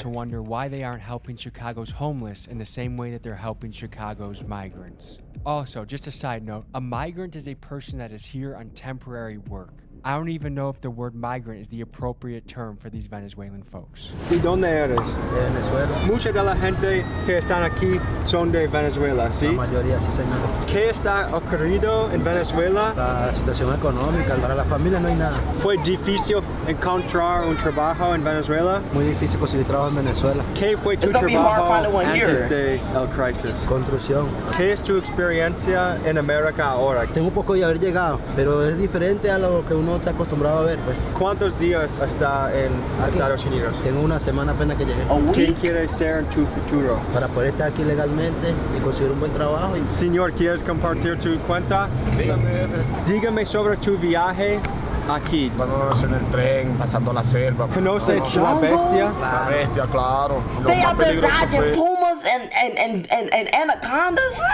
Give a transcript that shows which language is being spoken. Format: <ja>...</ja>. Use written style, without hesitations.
<en>To wonder why they aren't helping Chicago's homeless in the same way that they're helping Chicago's migrants. Also, just a side note, a migrant is a person that is here on temporary work. I don't even know if the word migrant is the appropriate term for these Venezuelan folks.</en> <es>¿Y dónde eres? De Venezuela. Mucha de la gente que están aquí son de Venezuela, ¿sí? La mayoría, sí, señor. ¿Qué está ocurrido en Venezuela? La situación económica, para la familia no hay nada. ¿Fue difícil encontrar un trabajo en Venezuela? Muy difícil conseguir trabajo en Venezuela. ¿Qué fue tu trabajo antes de el crisis? Construcción. ¿Qué es tu experiencia en América ahora? Tengo un poco de haber llegado, pero es diferente a lo que uno está acostumbrado a ver, pues. ¿Cuántos días está en Estados Unidos? Tengo una semana apenas que llegué. ¿Qué quieres ser en tu futuro? Para poder estar aquí legalmente y conseguir un buen trabajo. Señor, ¿quieres compartir tu cuenta? Dígame sobre tu viaje aquí. Vamos en el tren, pasando la selva. ¿Conoces la bestia? La bestia, claro.</es> <en>They out there dodging pumas and anacondas?</en>